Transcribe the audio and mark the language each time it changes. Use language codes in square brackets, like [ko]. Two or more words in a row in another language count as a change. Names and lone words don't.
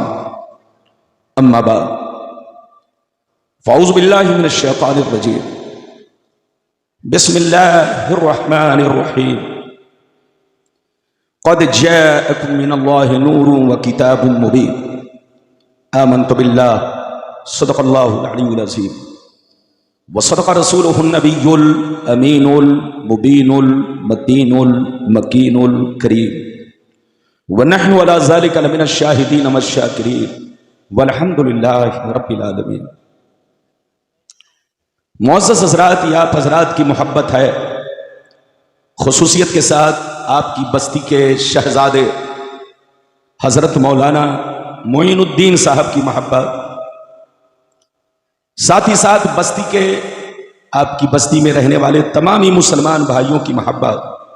[ar] أما بعد فأعوذ بالله من الشيطان الرجيم. بسم الله الرحمن الرحيم. قد جاءكم من الله نور وكتاب مبين. آمنت بالله صدق الله العلي العظيم وصدق رسوله النبي الأمين المبين المتين المكين الكريم ونحن على ذلك لمن الشاهدين والشاكرين والحمد لله رب العالمين. [hi] मुअज़्ज़ज़ हज़रात, ये आप हज़रात की मोहब्बत है, खुसूसियत के साथ आपकी बस्ती के शहजादे हज़रत मौलाना मोइनुद्दीन साहब की मोहब्बत, साथ ही साथ बस्ती के आपकी बस्ती में रहने वाले तमाम ही मुसलमान भाइयों की मोहब्बत